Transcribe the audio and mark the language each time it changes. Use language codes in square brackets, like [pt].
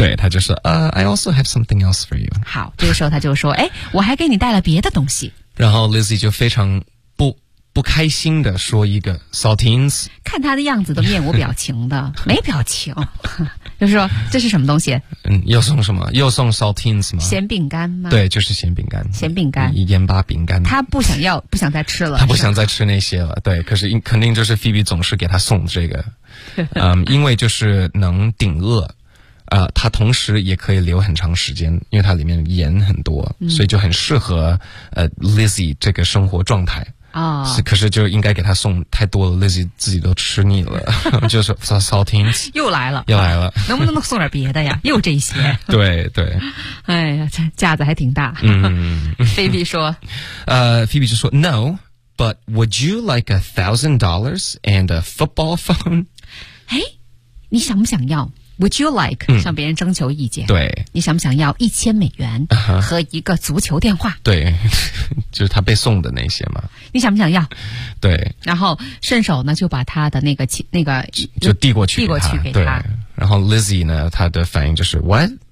[zh] 对他就说、 [en] I also have something else for you， [zh] 好，这个时候他就说哎，我还给你带了别的东西，然后 Lizzie 就非常不开心的说一个 saltines，看他的样子都面无表情的没表情，就是说这是什么东西，嗯，又送什么，又送 saltines 吗，咸饼干吗，对，就是咸饼干盐巴饼干，他不想要不想再吃了，他不想再吃那些了，对，可是肯定就是 Phoebe 总是给他送这个，嗯，因为就是能顶饿，他同时也可以留很长时间，因为他里面盐很多、嗯、所以就很适合Lizzie 这个生活状态啊、可是就应该给他送太多了，自己都吃腻了，就是 saltines 又来了，能不能送点别的呀？又这些，对对，哎呀，架子还挺大。嗯，菲比说， [en] Phoebe [zh] 就说 [en] ，No， but would you like $1,000 and a football phone？ [zh] 哎，你想不想要 ？ [en] Would you like、 [zh] 嗯、向别人征求意见？对，你想不想要$1,000和一个足球电话？对。就是他被送的那些嘛，你想不想要？对，然后顺手呢就把他的那个就递过去，递过去给他。对，然后 Lizzie 呢，他的反应就是 What？